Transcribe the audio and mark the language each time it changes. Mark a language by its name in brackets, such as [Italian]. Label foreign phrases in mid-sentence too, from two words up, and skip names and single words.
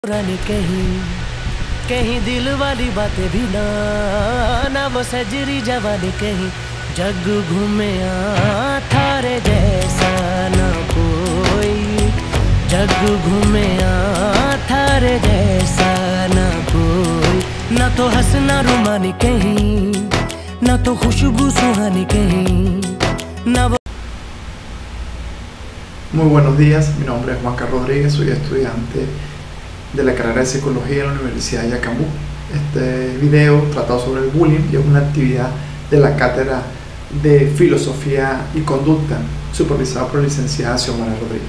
[Hindi] पुरानी कहीं दिल वाली बातें भी ना वो सजरी जवानी कहीं जग घूमे थारे जैसा ना कोई जग घूमे थारे जैसा ना कोई ना तो हंसना रुमानी कहीं ना तो खुशबू सुहानी कहीं ना। [Spanish] Muy buenos días, mi nombre es Juan Carlos Rodríguez, soy estudiante de la carrera de Psicología en la Universidad de Yacambú. Este video trata sobre el bullying y es una actividad de la Cátedra de Filosofía y Conducta, supervisada por la licenciada Xiomara Rodríguez.